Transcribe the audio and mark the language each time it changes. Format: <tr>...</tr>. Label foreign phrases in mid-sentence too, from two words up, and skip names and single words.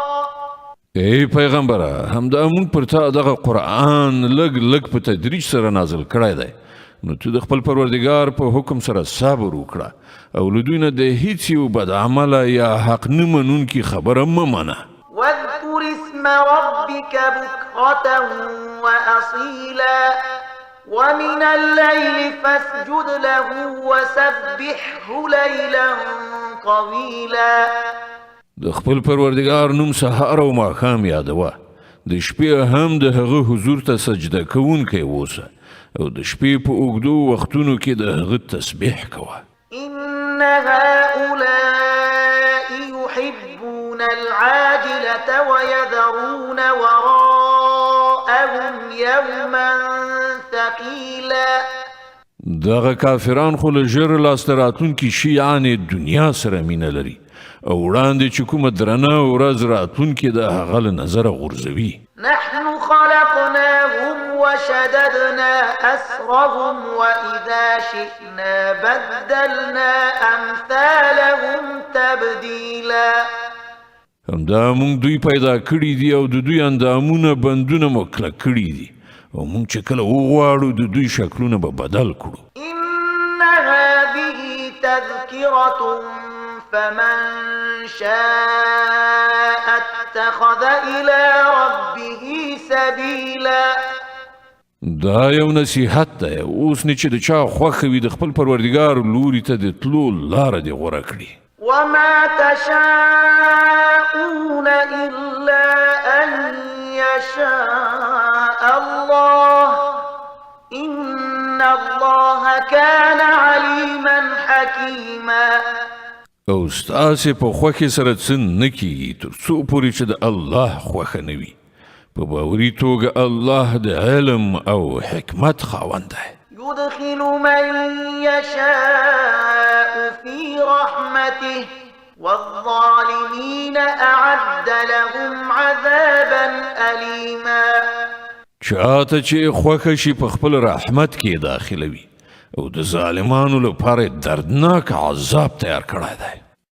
<ps>ای پیغمبره همدا مونږ پر تا دغه قرآن لږ په تدریج سره نازل کړی دی نو ته د خپل پروردګار په حکم سره صبر وکړه او له دوی نه د هیڅ یو بد عمله یا حق نه منونکي خبره مه منه.</ps> <ar>واذكر اسم ربك بكرة وأصيلا ومن الليل فاسجد له وسبحه ليلا طويلا</ar> <ps>د خپل پروردګار نوم سهار او ماښام یادوه. د شپې هم د هغه حضور ته سجده کوونکی اوسه او د شپې په اوږدو وختونو کې د هغه تسبیح کوه.</ps> <ar>إن هؤلاء يحبون العاجلة ويذرون وراءهم يوما ثقيلا</ar> <ps>دغه کافران خو له ژر لاسته راتلونکي شي یعنې دنیا سره مینه لري او وړاندې چې کومه درنه ورځ راتلونکې د هغه له نظره غورځوي.</ps> <ar>نحن خلقناهم وشددنا أسرهم وإذا شئنا بدلنا أمثالهم تبديلا</ar> <ps>همدا مونږ دوی پیدا کړي دي او د دوی اندامونه بندونه مو کلک کړي دي او مونږ چې کله وغواړو د دوی شکلونه به بدل کړو.</ps> <ar>إن هذه تذكرة فمن شاء اتخذ إلى ربه سبيلا</ar> <ps>دا یو نصیحت دی اوس نه چې د چا خوښه وي د خپل پروردګار لوري ته د تلو لاره دې غوره کړي.</ps> <ar>وما تشاءون إلا أن يشاء الله إن الله كان عليما حكيما</ar> <ps>او ستاسې په خوښې سره څه نه کیږي تر څو پورې چې د الله خوښه نه وي. په باوري توګه الله د علم او حکمت خاوند دی.</ps> <ar>يدخل من يشاء في رحمته والظالمين أعد لهم عذابا أليما</ar> <ps>چاته چې خوښه شي په خپل رحمت کې داخلوي او د ظالمانو لپاره دردناک عذاب تیار کړی دی.</ps>